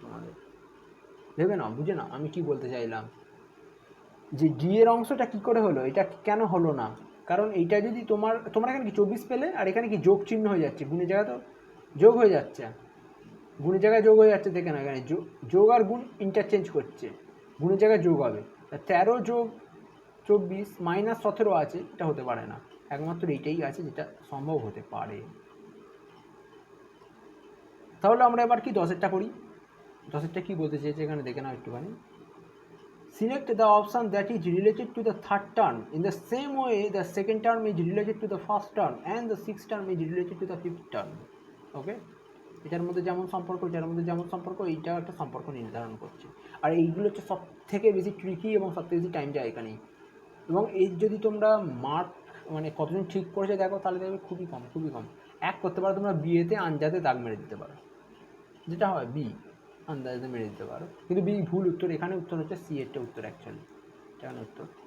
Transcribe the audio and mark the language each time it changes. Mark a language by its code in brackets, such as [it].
[bn] তোমাদের ভেবে নাও, বুঝে নাও আমি কি বলতে চাইলাম, যে ডি এর অংশটা কি করে হলো, এটা কেন হলো না, কারণ এইটা যদি তোমরা এখানে কি 24 পেলে আর এখানে কি যোগ চিহ্ন হয়ে যাচ্ছে, গুণের জায়গায় তো যোগ হয়ে যাচ্ছে, গুণের জায়গায় যোগ হয়ে যাচ্ছে, দেখে না এখানে যোগ আর গুণ ইন্টারচেঞ্জ করছে, গুণের জায়গায় যোগ হবে, 13 যোগ 24 মাইনাস 17 আছে, এটা হতে পারে না, একমাত্র এইটাই আছে যেটা সম্ভব হতে পারে। তাহলে আমরা এবার কি 10এরটা করি, 10এরটা কি বলতে চেয়েছে এখানে দেখে নাও একটুখানি। [en] Select the option that is related to the third term. In the same way, the second term is related to the first term and the sixth term is related to the fifth term. Okay? [bn] এটার মধ্যে যেমন সম্পর্ক, এটার মধ্যে যেমন সম্পর্ক, এইটাও একটা সম্পর্ক নির্ধারণ করছে। আর এইগুলো হচ্ছে সব থেকে বেশি ট্রিকি এবং সব থেকে বেশি টাইম যায় এখানেই। এবং এই যদি তোমরা মার্ক মানে কতজন ঠিক করেছে দেখো, তাহলে দেখবে খুবই কম, খুবই কম। এক করতে পারো তোমরা বিয়েতে আনজাতে দাগ মেরে দিতে পারো, যেটা হয় বি আন্দাজে মেরে দিতে পারো, কিন্তু বি ভুল উত্তর, এখানে উত্তর হচ্ছে সি এরটা উত্তর, অ্যাকচুয়ালি এখানে উত্তর।